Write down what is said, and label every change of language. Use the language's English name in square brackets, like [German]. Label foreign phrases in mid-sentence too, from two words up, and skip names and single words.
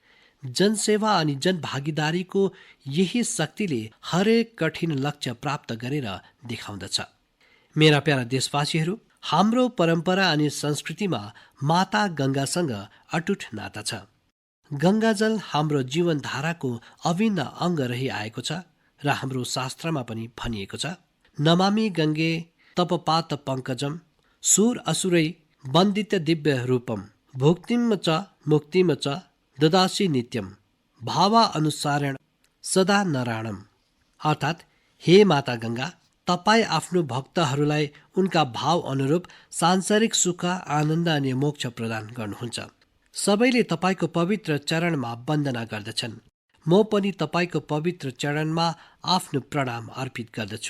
[Nepali] जनसेवा अनि जनभागीदारीको यही शक्तिले हरेक कठिन लक्ष्य प्राप्त गरेर देखाउँदछ। मेरा प्यारा देशवासीहरू, हाम्रो परम्परा अनि संस्कृतिमा माता गङ्गासँग अटुट नाता छ। गङ्गाजल हाम्रो जीवनधाराको अभिन्न अङ्ग रहिआएको छ र हाम्रो शास्त्रमा पनि भनिएको छ, [Sanskrit] नमामि गङ्गे तपपात पङ्कजम सुर असुरै वन्दित दिव्य रूपम भुक्तिम च मुक्तिम च ददासी नित्यम भावा अनुसारण सदा नराणम। [Nepali] अर्थात् हे माता गङ्गा, तपाईँ आफ्नो भक्तहरूलाई उनका भाव अनुरूप सांसारिक सुख, आनन्द अनि मोक्ष प्रदान गर्नुहुन्छ। सबैले तपाईँको पवित्र चरणमा वन्दना गर्दछन्। म पनि तपाईँको पवित्र चरणमा आफ्नो प्रणाम अर्पित गर्दछु।